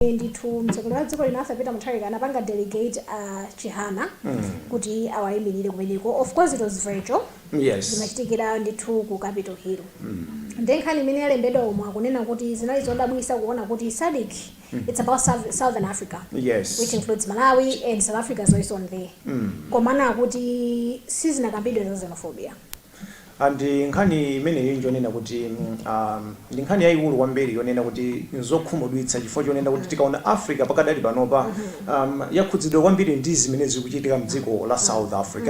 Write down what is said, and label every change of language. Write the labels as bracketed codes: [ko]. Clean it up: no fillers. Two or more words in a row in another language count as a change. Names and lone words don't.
[ny] ndithu mtsogoleri wa dziko lino Peter Mutharika anapanga delegate Chihana kuti awayimirire kumeneko. [en] Of course it was virtual. Yes. [ny] Zimachitikira ndithu ku Capitol Hill. Ndenkhani imene yalembedwa omwe akunena kuti zinali zodabwitsa kuona kuti SADC [en] it's about Southern Africa. Yes. Which includes Malawi and South Africa is also on there. [ny] Komana kuti sizinakambidwe za xenophobia. And nkhani imene yonena kuti nkhani yayikulu kwambiri yonena kuti nzokhumudwitsa chifukwa chonena kuti tikaona Africa pakadali panopa yakhudzidwa kwambiri ndi zimene zikuchitika mdziko la South Africa.